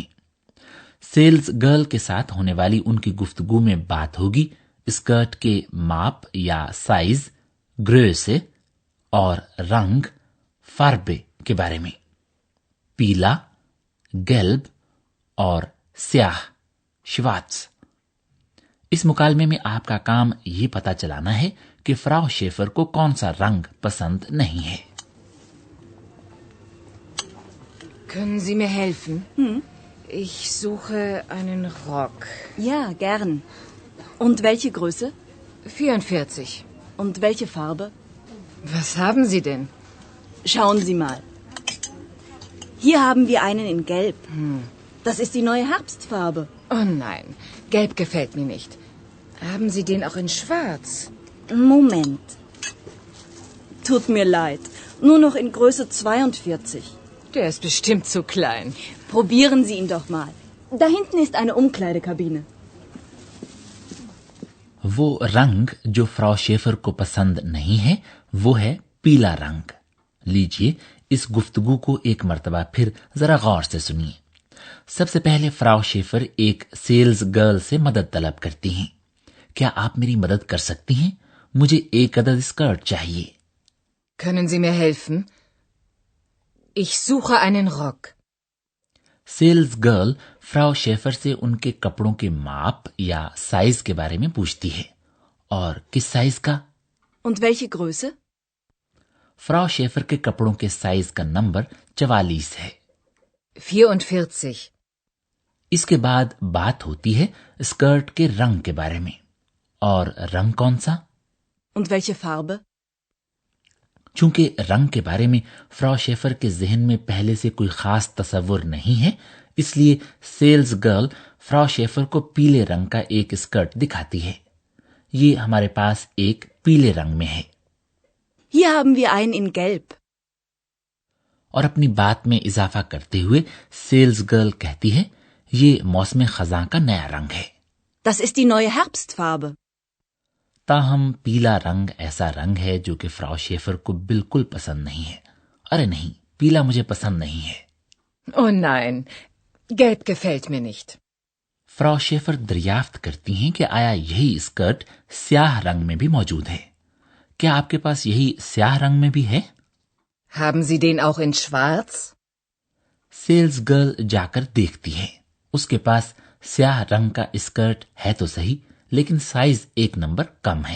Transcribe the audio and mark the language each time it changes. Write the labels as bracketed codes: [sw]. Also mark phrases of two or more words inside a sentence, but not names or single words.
[en] sales girl [ur] کے ساتھ ہونے والی ان کی گفتگو میں بات ہوگی اسکرٹ کے ماپ یا سائز، گریسے اور رنگ فاربے کے بارے میں. پیلا، گیلب اور سیاہ، شوارٹز. اس مکالمے میں آپ کا کام یہ پتا چلانا ہے کہ فراؤ شیفر کو کون سا رنگ پسند نہیں ہے. [de] Können Sie mir helfen? Ich suche einen Rock. Ja, gern. Und welche Größe? 44. Und welche Farbe? Was haben Sie denn? Schauen Sie mal. Hier haben wir einen in Gelb. Das ist die neue Herbstfarbe. Oh nein, Gelb gefällt mir nicht. Haben Sie den auch in Schwarz? Moment. Tut mir leid. Nur noch in Größe 42. Der ist bestimmt zu klein. Probieren Sie ihn doch mal. Da hinten ist eine Umkleidekabine. [ur] وہ رنگ جو فراؤ شیفر کو پسند نہیں ہے وہ ہے پیلا رنگ. لیجیے اس گفتگو کو ایک مرتبہ پھر ذرا غور سے سنیے. سب سے پہلے فراؤ شیفر ایک [en] sales girl [ur] سے مدد طلب کرتی ہیں. کیا آپ میری مدد کر سکتی ہیں؟ مجھے ایک عدد اسکرٹ چاہیے. [de] Können Sie mir helfen? Ich suche einen Rock. [en] sales girl [ur] فراؤ شیفر سے ان کے کپڑوں کے ماپ یا سائز کے بارے میں پوچھتی ہے. اور کس سائز کا? [de] Und welche Größe? [ur] فراؤ شیفر کے کپڑوں کے سائز کا نمبر 44 ہے. [de] 44. [ur] اس کے بعد بات ہوتی ہے اسکرٹ کے رنگ کے بارے میں. اور رنگ کون سا? [de] Und welche Farbe? [ur] چونکہ رنگ کے بارے میں فراؤ شیفر کے ذہن میں پہلے سے کوئی خاص تصور نہیں ہے، اس لیے [en] sales girl [ur] فراؤ شیفر کو پیلے رنگ کا ایک اسکرٹ دکھاتی ہے. یہ ہمارے پاس ایک پیلے رنگ میں ہے. [de] Hier haben wir einen in Gelb. [ur] اور اپنی بات میں اضافہ کرتے ہوئے [en] sales girl [ur] کہتی ہے، یہ موسم خزاں کا نیا رنگ ہے. [de] Das ist die neue Herbstfarbe. [ur] تاہم پیلا رنگ ایسا رنگ ہے جو کہ فراؤ شیفر کو بالکل پسند نہیں ہے. ارے نہیں، پیلا مجھے پسند نہیں ہے. [de] Oh nein, Gelb gefällt mir nicht. [ur] فراؤ شیفر دریافت کرتی ہیں کہ آیا یہی اسکرٹ سیاہ رنگ میں بھی موجود ہے. کیا آپ کے پاس یہی سیاہ رنگ میں بھی ہے? [de] Haben Sie den auch in Schwarz? [en] sales girl [ur] جا کر دیکھتی ہے. اس کے پاس سیاہ رنگ کا اسکرٹ ہے تو سہی، لیکن سائز ایک نمبر کم ہے.